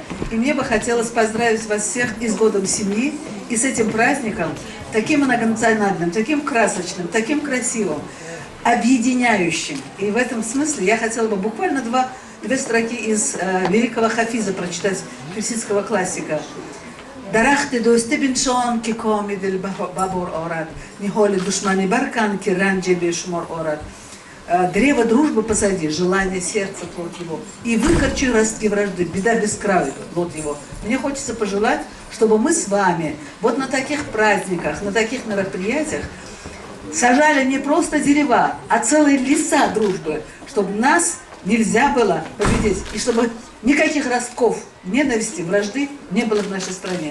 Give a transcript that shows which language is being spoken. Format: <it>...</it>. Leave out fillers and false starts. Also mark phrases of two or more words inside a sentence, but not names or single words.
<ru>И мне бы хотелось поздравить вас всех и с годом семьи, и с этим праздником, таким многонациональным, таким красочным, таким красивым, объединяющим. И в этом смысле я хотела бы буквально две строки из великого Хафиза прочитать, персидского классика.</ru> <tg>Дарахты дости биншон кикоми дил бабур орад, нихоли душмани баркан киранджи бешмор орад.</tg> <ru>Древо дружбы посади, желание сердца плод его, и выкорчи ростки вражды, беда без края плод его. Мне хочется пожелать, чтобы мы с вами вот на таких праздниках, на таких мероприятиях сажали не просто дерева, а целые леса дружбы, чтобы нас нельзя было победить, и чтобы никаких ростков ненависти, вражды не было в нашей стране.</ru>